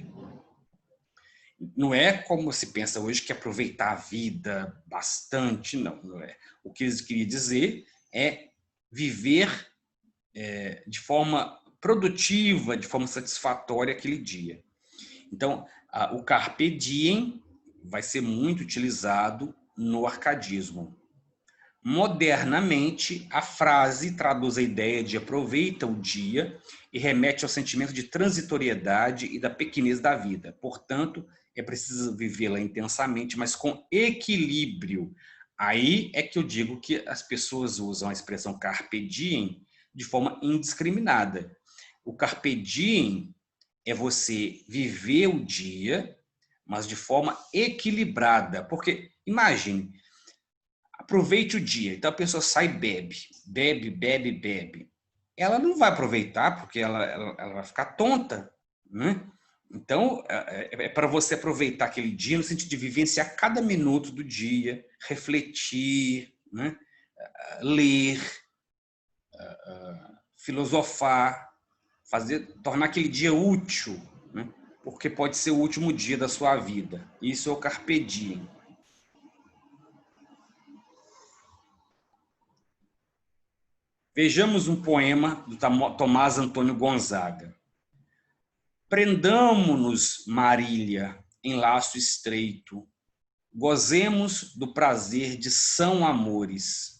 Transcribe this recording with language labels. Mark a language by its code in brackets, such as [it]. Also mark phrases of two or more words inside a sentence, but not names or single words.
[pt] Não é como se pensa hoje que aproveitar a vida bastante, não é. O que eles queriam dizer é viver de forma produtiva, de forma satisfatória aquele dia. Então, o [la] carpe diem [pt] vai ser muito utilizado no arcadismo. Modernamente, a frase traduz a ideia de aproveita o dia e remete ao sentimento de transitoriedade e da pequenez da vida. Portanto, é preciso vivê-la intensamente, mas com equilíbrio. Aí é que eu digo que as pessoas usam a expressão [la] carpe diem [pt] de forma indiscriminada. O [la] carpe diem [pt] é você viver o dia, mas de forma equilibrada. Porque, imagine, aproveite o dia. Então a pessoa sai e bebe, bebe, bebe, bebe. Ela não vai aproveitar porque ela vai ficar tonta, né? Então é para você aproveitar aquele dia no sentido de vivenciar cada minuto do dia, refletir, né? Ler, filosofar, tornar aquele dia útil, né? Porque pode ser o último dia da sua vida. Isso é o [la] carpe diem. [pt] Vejamos um poema do Tomás Antônio Gonzaga. Prendamo-nos, Marília, em laço estreito, gozemos do prazer de são amores.